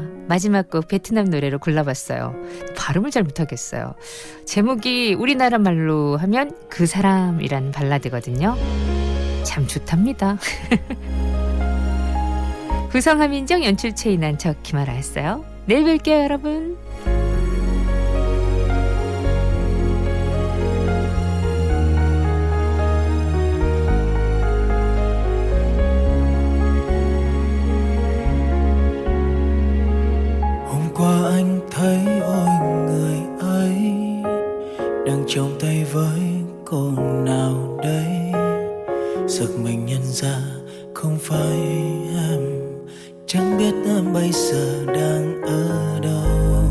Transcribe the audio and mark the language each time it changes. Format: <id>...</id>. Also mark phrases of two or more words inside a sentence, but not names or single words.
<ko>마지막 곡 베트남 노래로 골라봤어요. 발음을 잘 못하겠어요. 제목이 우리나라 말로 하면 그 사람이란 발라드거든요. 참 좋답니다. 구성 하민정, 연출 최인한, 저 김아라였어요. 내일 뵐게요, 여러분.</ko> <vi>qua anh thấy ôi người ấy đang trong tay với cô nào đây, giật mình nhận ra không phải em, chẳng biết em bây giờ đang ở đâu.</vi>